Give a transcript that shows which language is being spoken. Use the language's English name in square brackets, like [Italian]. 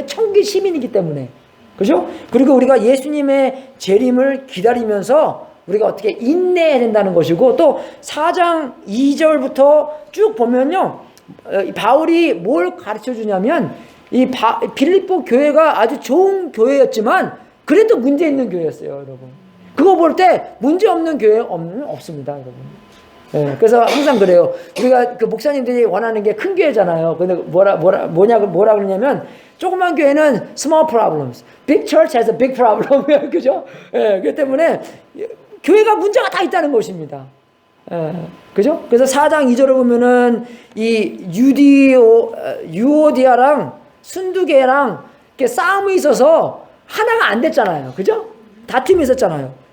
[Korean] 왜 천국의 시민이기 때문에, 그죠? 그리고 우리가 예수님의 재림을 기다리면서 우리가 어떻게 인내해야 된다는 것이고 또 4장 2절부터 쭉 보면요, 바울이 뭘 가르쳐 주냐면 이 빌립보 교회가 아주 좋은 교회였지만 그래도 문제 있는 교회였어요, 여러분. 그거 볼 때 문제 없는 교회 없습니다, 여러분. 예, 그래서 항상 그래요. 우리가 그 목사님들이 원하는 게 큰 교회잖아요. 근데 뭐라 그러냐면 조그만 교회는 [English] small problems, big church has a big problem. [Korean] 그죠? 예, 그렇기 때문에 교회가 문제가 다 있다는 것입니다. 예, 그죠? 그래서 4장 2절을 보면은 이 유오디아랑 순두개랑 이렇게 싸움이 있어서 하나가 안 됐잖아요. 그죠? 다툼이 있었잖아요.